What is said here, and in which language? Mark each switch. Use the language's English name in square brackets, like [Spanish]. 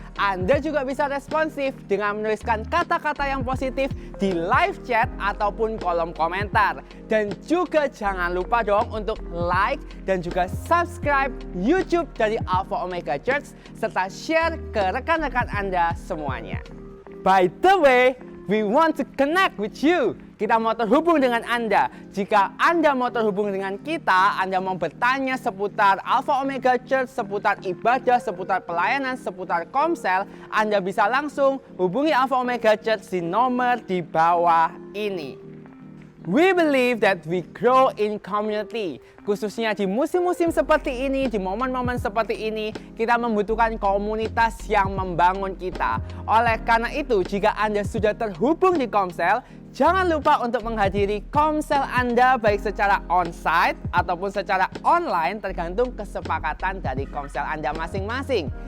[Indonesian] Anda juga bisa responsif dengan menuliskan kata-kata yang positif di live chat ataupun kolom komentar. Dan juga jangan lupa dong untuk like dan juga subscribe YouTube dari Alpha Omega Church serta share ke rekan-rekan Anda semuanya. [English] By the way, we want to connect with you. [Indonesian] Kita mau terhubung dengan Anda. Jika Anda mau terhubung dengan kita, Anda mau bertanya seputar Alpha Omega Church, seputar ibadah, seputar pelayanan, seputar komsel, Anda bisa langsung hubungi Alpha Omega Church di nomor di bawah ini. [English] We believe that we grow in community. [Indonesian] Khususnya di musim-musim seperti ini, di momen-momen seperti ini, kita membutuhkan komunitas yang membangun kita. Oleh karena itu, jika Anda sudah terhubung di komsel, jangan lupa untuk menghadiri komsel Anda baik secara onsite ataupun secara online tergantung kesepakatan dari komsel Anda masing-masing.